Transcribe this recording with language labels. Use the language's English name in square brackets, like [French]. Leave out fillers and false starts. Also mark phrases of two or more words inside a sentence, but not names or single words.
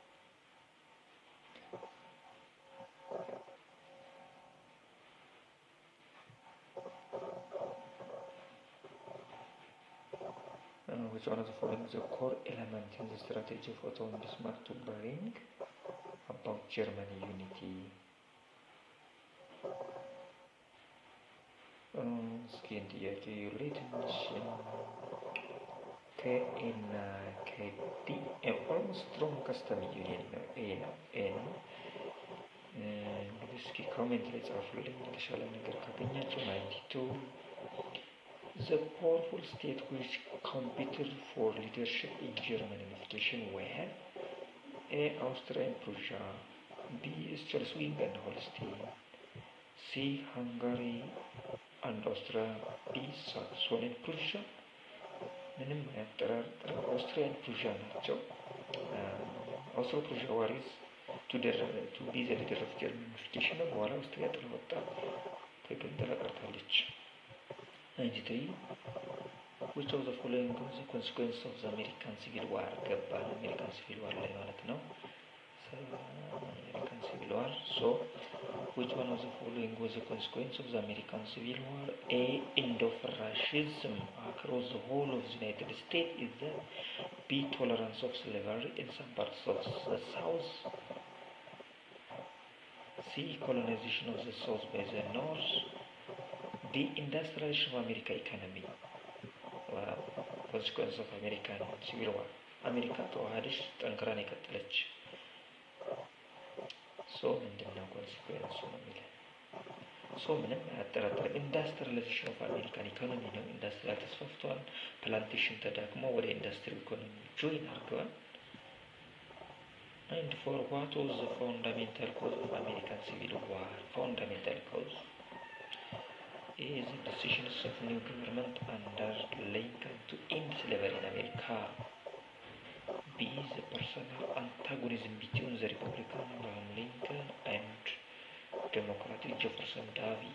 [English] Which one of the following is a core element in the strategy of Otto von Bismarck to bring about German unity? [Amharic] እስኪ ጥያቄ ላይ ትንሽ ከኤና ከዲ [English] almost strong customs union [Amharic] ነው። ኤ ነው። እንግዲህ እስኪ ኮሜንት ላይ ጻፉልኝ የተሻለ ነገር ካገኛችሁ። 92 [English] The powerful state which competed for leadership in German unification were A. Austria and Prussia, B. Schleswig-Holstein, C. Hungary and Austria, D. Saxony and Prussia. [Amharic] ምንም አያጠራጥርም ኦስትሪያ [English] and Prussia ናቸው። Austro-Prussia war is to be the leader of German unification ነው። [Amharic] በኋላ ኦስትሪያ ጥላ ወጣ፣ ተገንጥላ ቀርታለች። [English] 93 Which of the following was the consequence of the American Civil War? [Amharic] ገባ አሜሪካን ሲቪል ዋር ላይ ማለት ነው። American Civil War. [English] So, which one of the following was the consequence of the American Civil War? A. Indo-fascism across the whole of the United States. Is the B. Tolerance of slavery in some parts of the South. C. Colonization of the South by the North. D. Industrialization of American economy. Consequence of American Civil War. [Amharic] አሜሪካ ተዋሃደች፣ ጠንክራን የቀጠለች። ምንድነው ኮንሲኩዌንሱ ነው የሚለው። ምንም አያጠራጥርም [English] industrialization of American economy [Amharic] ነው። ኢንዱስትሪያል ተስፋፍቷል። ፕላንቴሽን ተዳክሞ ወደ ኢንዱስትሪ ኢኮኖሚ ጆይን አድርገዋል። [English] And for what was the fundamental cause of American Civil War? Fundamental cause is the decisions of new government under Lincoln to end slavery in America. B. The personal antagonism between the Republican Abraham Lincoln and Democratic Jefferson Davis.